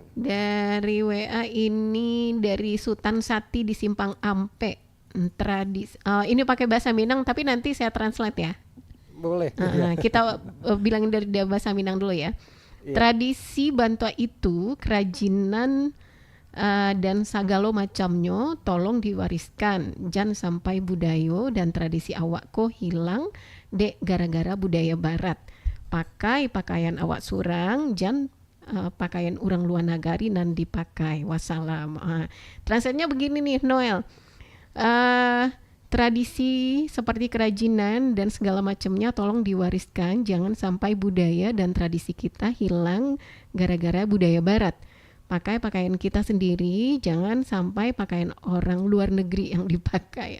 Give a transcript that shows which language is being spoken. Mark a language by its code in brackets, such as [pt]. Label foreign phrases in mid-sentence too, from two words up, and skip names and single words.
[id] Dari WA ini dari Sultan Sati di Simpang Ampe. Ini pakai bahasa Minang tapi nanti saya translate ya. Boleh. Kita bilangin dari bahasa Minang dulu ya. Iya. [min] Tradisi bantua itu kerajinan dan sagalo macamnya tolong diwariskan jan sampai budayo dan tradisi awak ko hilang dek gara-gara budaya barat. Pakai pakaian awak surang jan pakaian orang luar nagari nan dipakai. Wassalam. [id] Translate-nya begini nih Noel. Tradisi seperti kerajinan dan segala macamnya tolong diwariskan, jangan sampai budaya dan tradisi kita hilang gara-gara budaya barat. Pakai pakaian kita sendiri, jangan sampai pakaian orang luar negeri yang dipakai.